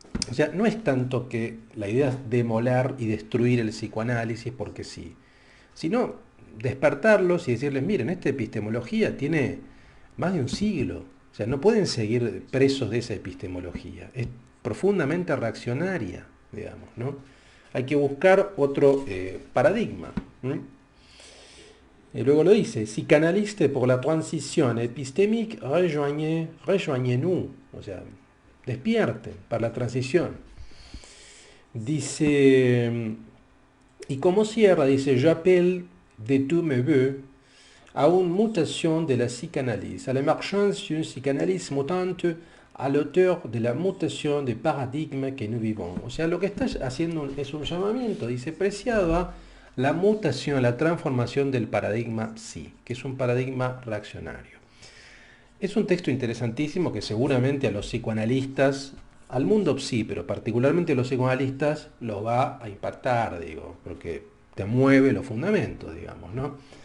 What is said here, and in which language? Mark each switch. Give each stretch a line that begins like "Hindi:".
Spanish: O sea, no es tanto que la idea es demoler y destruir el psicoanálisis porque sí, sino despertarlos y decirles, miren, esta epistemología tiene más de un siglo. O sea, no pueden seguir presos de esa epistemología. Es profundamente reaccionaria, digamos, ¿no? Hay que buscar otro paradigma. Y luego lo dice,
French: psychanalyste pour la transition épistémique, rejoignez-nous.
Spanish: O sea, despierten para la transición. Dice, y como cierra, dice,
French: j'appelle de tous mes voeux à une mutation de la psychanalyse, à l'émergence d'une psychanalyse mutante à l'auteur de la mutation de paradigma que nous vivons.
Spanish: O sea, lo que está haciendo es un llamamiento, dice Preciado, a la mutación, a la transformación del paradigma psi, que es un paradigma reaccionario. Es un texto interesantísimo que seguramente a los psicoanalistas, al mundo psi, pero particularmente a los psicoanalistas, los va a impactar, digo, porque te mueve los fundamentos, digamos, ¿no?